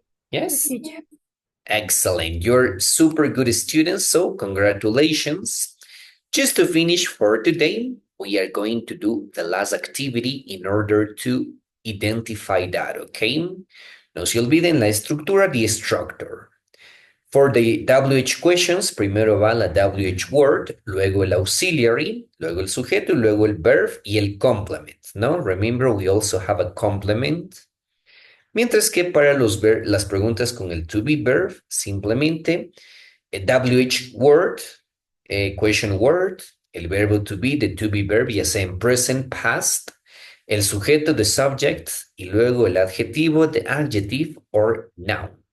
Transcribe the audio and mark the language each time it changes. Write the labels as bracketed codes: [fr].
[en] Yes? Teacher. Excellent. You're super good students, so congratulations. Just to finish for today, we are going to do the last activity in order to identify that, okay? [es] No se olviden la estructura, [en] the structure. For the WH questions, [es] primero va la WH word, luego el auxiliary, luego el sujeto, luego el verb y el complement, ¿no? [en] Remember, we also have a complement. [es] Mientras que para las preguntas con el to be verb, simplemente WH word, [en] question word, [es] el verbo to be, [en] the to be verb, [es] ya sea en present, past, el sujeto, [en] the subject, [es] y luego el adjetivo, [en] the adjective or noun.